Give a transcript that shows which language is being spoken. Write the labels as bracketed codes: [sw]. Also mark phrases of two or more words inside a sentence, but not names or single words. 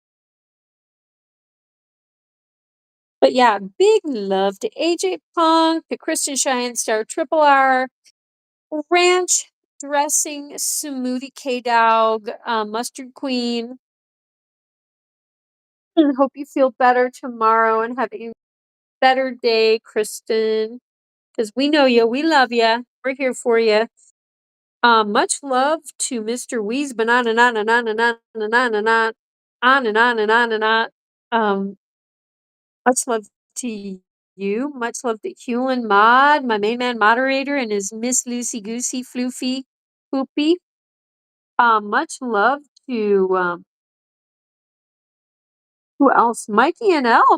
[en] But yeah, big love to AJ Punk, to Kristen Cheyenne Star Triple R, Ranch Dressing Smoothie K Dog, Mustard Queen. And hope you feel better tomorrow and have a better day, Kristen. Because we know you, we love you, we're here for you. Much love to Mr. Weez Banana na na na na na na na na na on and on and on and on. Much love to you. Much love to Hewlin Mod, my main man moderator, and his Miss Lucy Goosey Floofy Poopy. Much love to who else? Mikey and L.